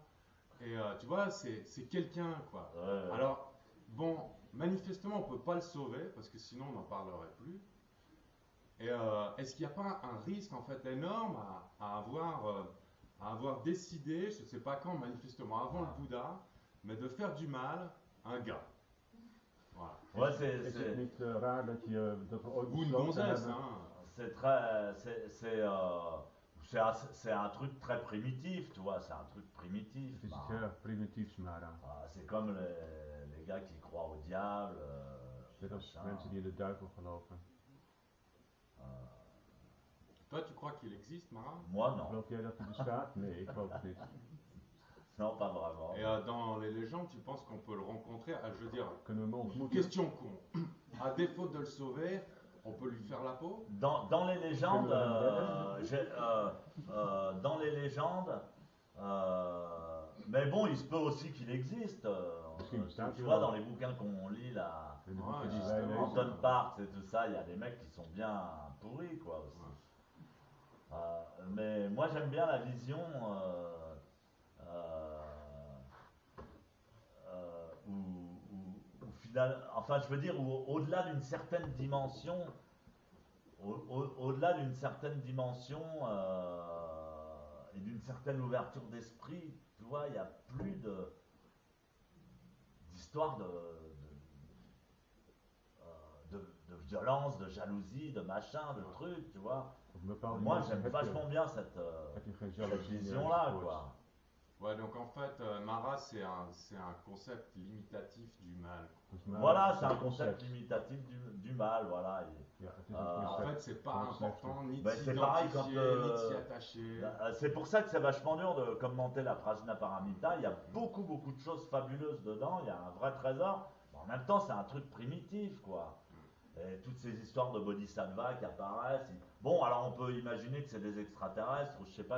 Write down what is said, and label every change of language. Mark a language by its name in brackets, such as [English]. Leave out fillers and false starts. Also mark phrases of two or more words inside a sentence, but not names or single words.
[French] Et tu vois, c'est quelqu'un, quoi. Alors, bon, manifestement, on peut pas le sauver parce que sinon on n'en parlerait plus. Et est-ce qu'il n'y a pas un risque en fait énorme à avoir décidé, je ne sais pas quand, manifestement avant le Bouddha, mais de faire du mal à un gars. Voilà. Ouais, [Dutch] Is het niet raar dat we ooit [French] Ou une [Dutch] besloten [French] gonzesse, [Dutch] hebben... [French] C'est c'est un truc très primitif, tu vois, c'est un truc primitif. [Dutch] Het is [French] Bah, [Dutch] iets heel erg primitiefs, Mara. [French] c'est comme les gars qui croient au diable. [Dutch] Net als [French] machin. [Dutch] mensen die in de duivel geloven. [French] Toi, tu crois qu'il existe, Marat? Moi, non. [Dutch] Geloof jij dat hij bestaat? Nee, ik geloof het niet. [French] Non, pas vraiment. Et dans les légendes, tu penses qu'on peut le rencontrer? Je veux dire, [Dutch] Kunnen we hem ontmoeten? [French] question con. À défaut de le sauver, on peut lui faire la peau? Dans les légendes, dans les légendes, mais bon, il se peut aussi qu'il existe. [Dutch] Misschien bestaat [French] Tu [Dutch] hij [French] vois, [Dutch] wel. [French] dans les bouquins qu'on lit là, [Dutch] In de [French] Ouais, [Dutch] boeken die [French] justement. [Dutch] wij lezen. [French] Anton Parks et tout ça, il y a des mecs qui sont bien pourris, quoi, aussi. Mais moi, j'aime bien la vision où enfin, je veux dire, au-delà d'une certaine dimension, au-delà d'une certaine dimension et d'une certaine ouverture d'esprit, tu vois, il n'y a plus d'histoire de violence, de jalousie, de machin, de trucs, tu vois. [Dutch] Op een bepaalde [French] Moi, [Dutch] manier [French] j'aime [Dutch] heb [French] vachement [Dutch] je, [French] bien [Dutch] heb je geen [French] cette [Dutch] jaloezie [French] vision-là, [Dutch] enzovoort. [French] quoi. Ouais, donc en fait, Marat, c'est un concept limitatif du mal. [Dutch] Dus maar [French] Voilà, [Dutch] het is [French] c'est un [Dutch] een [French] concept limitatif du mal, voilà. [Dutch] Ja, het is een En [French] En [Dutch] concept. [French] fait, c'est pas [Dutch] Van het slechte. [French] important ni de Ben, c'est pareil quand, s'identifier, ni de s'y attacher. C'est pour ça que c'est vachement dur de commenter la Prajna Paramita. Il y a beaucoup, beaucoup de choses fabuleuses dedans. Il y a un vrai trésor. Mais en même temps, c'est un truc primitif, quoi. Et toutes ces histoires de bodhisattva qui apparaissent. Bon, alors on peut imaginer que c'est des extraterrestres, ou je sais pas.